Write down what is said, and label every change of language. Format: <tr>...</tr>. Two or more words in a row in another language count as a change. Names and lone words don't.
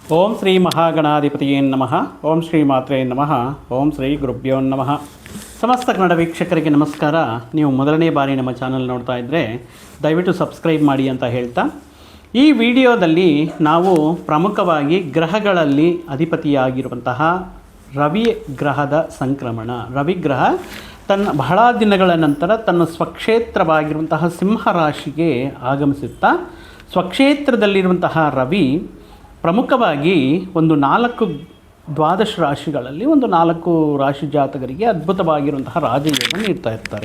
<sa>ಓಂ ಶ್ರೀ ಮಹಾಗಣಾಧಿಪತಿಯೇ ನಮಃ. ಓಂ ಶ್ರೀ ಮಾತ್ರೇ ನಮಃ. ಓಂ ಶ್ರೀ ಗುರುಭ್ಯೋ ನಮಃ.</sa> <kn>ಸಮಸ್ತ ಕನ್ನಡ ವೀಕ್ಷಕರಿಗೆ ನಮಸ್ಕಾರ. ನೀವು ಮೊದಲನೇ ಬಾರಿ ನಮ್ಮ ಚಾನಲ್ ನೋಡ್ತಾ ಇದ್ದರೆ ದಯವಿಟ್ಟು ಸಬ್ಸ್ಕ್ರೈಬ್ ಮಾಡಿ ಅಂತ ಹೇಳ್ತಾ, ಈ ವಿಡಿಯೋದಲ್ಲಿ ನಾವು ಪ್ರಮುಖವಾಗಿ ಗ್ರಹಗಳಲ್ಲಿ ಅಧಿಪತಿಯಾಗಿರುವಂತಹ ರವಿ ಗ್ರಹದ ಸಂಕ್ರಮಣ. ರವಿ ಗ್ರಹ ಬಹಳ ದಿನಗಳ ನಂತರ ತನ್ನ ಸ್ವಕ್ಷೇತ್ರವಾಗಿರುವಂತಹ ಸಿಂಹರಾಶಿಗೆ ಆಗಮಿಸುತ್ತಾ, ಸ್ವಕ್ಷೇತ್ರದಲ್ಲಿರುವಂತಹ ರವಿ ಪ್ರಮುಖವಾಗಿ ಒಂದು 12 ರಾಶಿಗಳಲ್ಲಿ ಒಂದು 4 ರಾಶಿ ಜಾತಕರಿಗೆ ಅದ್ಭುತವಾಗಿರುವಂತಹ ರಾಜಯೋಗ ನೀಡ್ತಾ ಇರ್ತಾರೆ.</kn>